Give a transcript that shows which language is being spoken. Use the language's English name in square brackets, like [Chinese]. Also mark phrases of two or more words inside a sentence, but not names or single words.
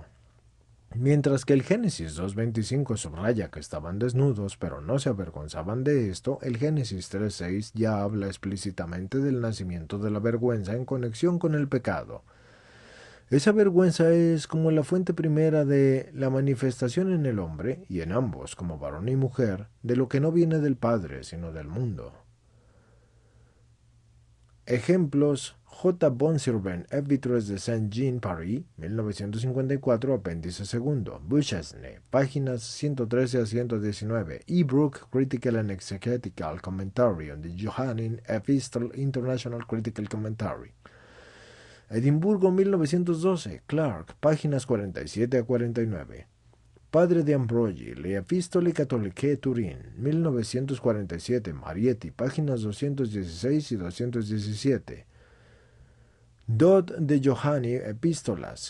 [Spanish] Mientras que el Génesis 2:25 subraya que estaban desnudos, pero no se avergonzaban de esto, el Génesis 3:6 ya habla explícitamente del nacimiento de la vergüenza en conexión con el pecado. Esa vergüenza es como la fuente primera de la manifestación en el hombre, y en ambos, como varón y mujer, de lo que no viene del Padre, sino del mundo. Ejemplos: J. Bonserven, Épîtres de Saint-Jean, Paris, 1954, apéndice segundo. Duchesne, páginas 113 a 119. E. Brooke, Critical and Exegetical Commentary on the Johannine Epistle, International Critical Commentary. Edimburgo, 1912. Clark, páginas 47 a 49. Padre de Ambrogi, Le Epistole Catholique Turin, 1947. Marietti, páginas 216 y 217. Dodd de Johanni, Epístolas.